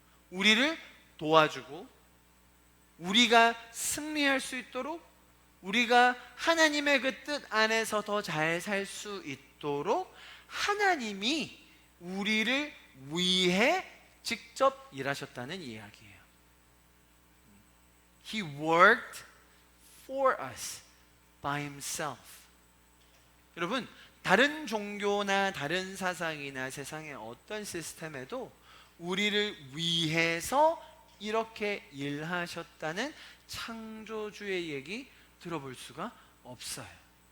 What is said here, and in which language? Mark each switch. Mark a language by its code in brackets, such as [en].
[ko] 우리를 도와주고 우리가 승리할 수 있도록, 우리가 하나님의 그 뜻 안에서 더 잘 살 수 있도록 하나님이 우리를 위해 직접 일하셨다는 이야기예요. [en] He worked for us by himself. [ko] 여러분, 다른 종교나 다른 사상이나 세상의 어떤 시스템에도 우리를 위해서 이렇게 일하셨다는 창조주의 얘기 들어볼 수가 없어요.